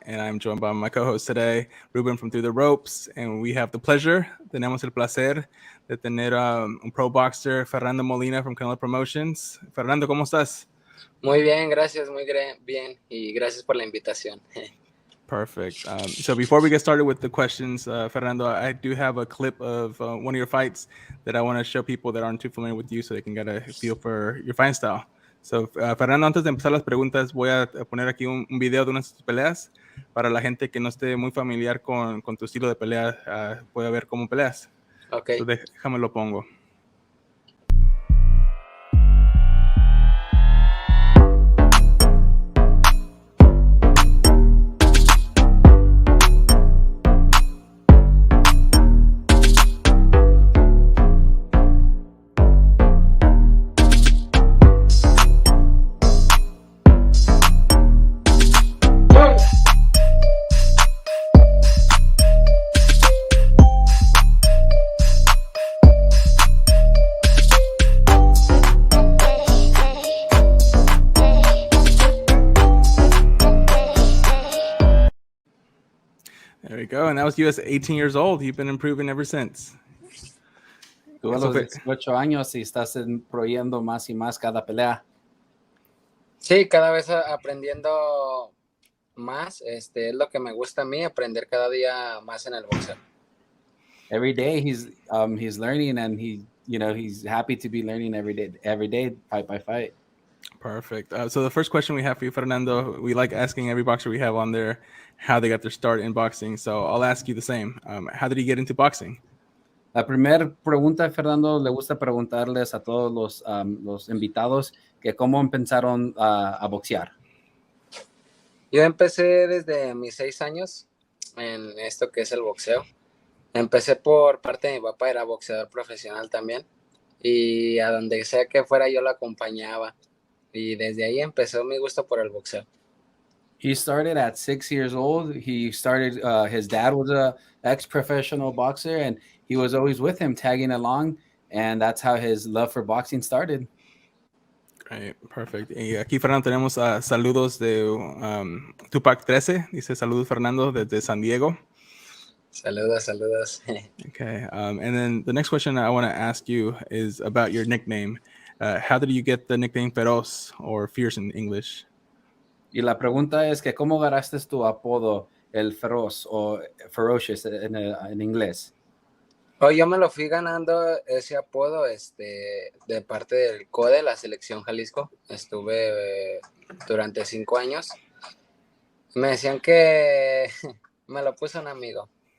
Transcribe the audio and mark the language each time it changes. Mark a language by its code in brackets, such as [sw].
[en] and I'm joined by my co-host today, Ruben from Through the Ropes, and we have the pleasure, [es] tenemos el placer de tener un [en] pro boxer, Fernando Molina from Canelo Promotions. [es] Fernando, ¿cómo estás? Muy bien, gracias, bien y gracias por la invitación. [en] Perfect. So before we get started with the questions, Fernando, I do have a clip of one of your fights that I want to show people that aren't too familiar with you so they can get a feel for your fighting style. [es] So, Fernando, antes de empezar las preguntas, voy a poner aquí un video de unas de tus peleas para la gente que no esté muy familiar con tu estilo de pelea, pueda ver cómo peleas. [en] Ok. [es] So, déjame lo pongo. [en] There we go. And that was you as 18 years old. You've been improving ever since. [es] Tú a los 18 años y estás improbando más y más cada pelea. Sí, cada vez aprendiendo más. Es lo que me gusta a mí, aprender cada día más en el boxeo. [en] Every day he's learning, and he's happy to be learning every day, fight by fight. Perfect. So the first question we have for you, Fernando, we like asking every boxer we have on there how they got their start in boxing. So I'll ask you the same. How did you get into boxing? [es] La primera pregunta, Fernando, le gusta preguntarles a todos los invitados que cómo empezaron a boxear. Yo empecé desde mis 6 años en esto que es el boxeo. Empecé por parte de mi papá, era boxeador profesional también. Y a donde sea que fuera yo lo acompañaba. Y desde ahí empezó mi gusto por el boxeo. [en] He started at 6 years old. He started, his dad was a ex-professional boxer, and he was always with him, tagging along, and that's how his love for boxing started. Great, perfect. [es] Y aquí, Fernando, tenemos saludos de Tupac 13. Dice saludos, Fernando, desde San Diego. Saludos. [en] Okay, and then the next question I want to ask you is about your nickname. How did you get the nickname Feroz, or fierce in English? [es] Y la pregunta es que ¿cómo ganaste tu apodo, el feroz o ferocious en inglés? Yo me lo fui ganando ese apodo de parte del CODE, la selección Jalisco. Estuve durante 5 años. Me decían que me lo puso un amigo.